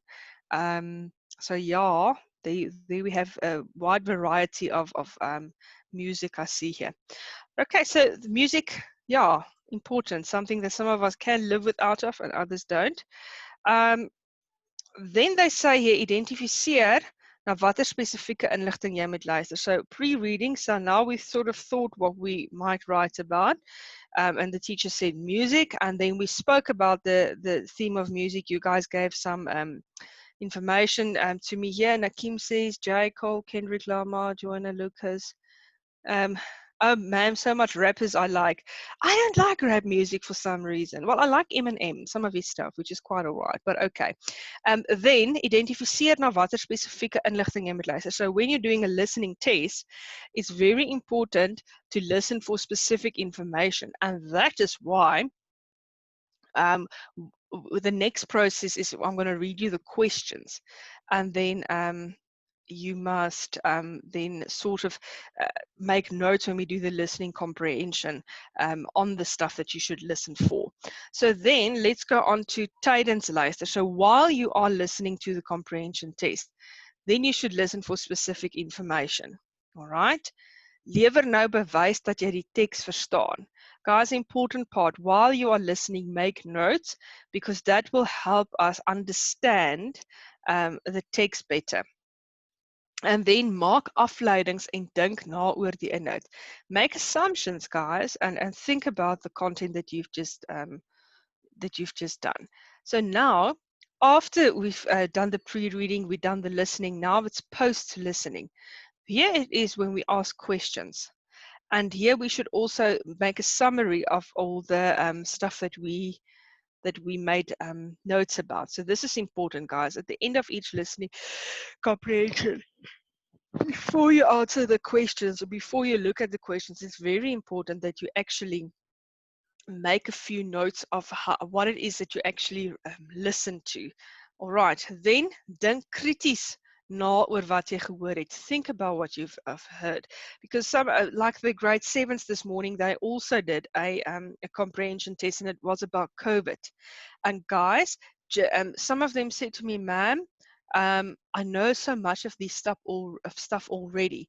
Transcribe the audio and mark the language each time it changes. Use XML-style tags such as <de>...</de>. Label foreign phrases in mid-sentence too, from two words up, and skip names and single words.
<en>So yeah, there we have a wide variety of music I see here. Okay, so the music, yeah, important, something that some of us can live without of and others don't. Then they say here,</en> <af>identificeer na watter spesifieke inligting jy moet luister.</af> <en>So pre-reading, so now we've sort of thought what we might write about. And the teacher said music, and then we spoke about the theme of music. You guys gave some information to me here. Nakim says, J. Cole, Kendrick Lamar, Joanna Lucas. Oh man, so much rappers I like. I don't like rap music for some reason. Well, I like Eminem, some of his stuff, which is quite alright, but okay. Then,</en> <af>identificeer na watter spesifieke inligting jy moet luister.</af> <en>So when you're doing a listening test, it's very important to listen for specific information. And that is why the next process is I'm going to read you the questions. And then you must then sort of make notes when we do the listening comprehension on the stuff that you should listen for. So then let's go on to</en> <af>tydens luister.</af> <en>So while you are listening to the comprehension test, then you should listen for specific information. All right?</en> <af>Lewer nou bewys dat jy die teks verstaan.</af> <en>Guys, important part, while you are listening, make notes, because that will help us understand the text better. And then</en> <af>maak afleidings en dink na oor die inhoud.</af> <en>Make assumptions, guys, and think about the content that you've just done. So now, after we've done the pre-reading, we've done the listening, now it's post-listening. Here it is when we ask questions. And here we should also make a summary of all the stuff that we made notes about. So this is important, guys. At the end of each listening comprehension, before you answer the questions or before you look at the questions, it's very important that you actually make a few notes of what it is that you actually listen to. All right, then</en> <af>dink krities na oor wat jy gehoor het.</af> <en>Think about what you've heard, because some like the grade 7s this morning, they also did a comprehension test, and it was about COVID. And guys, some of them said to me, ma'am, I know so much of this stuff already.</en>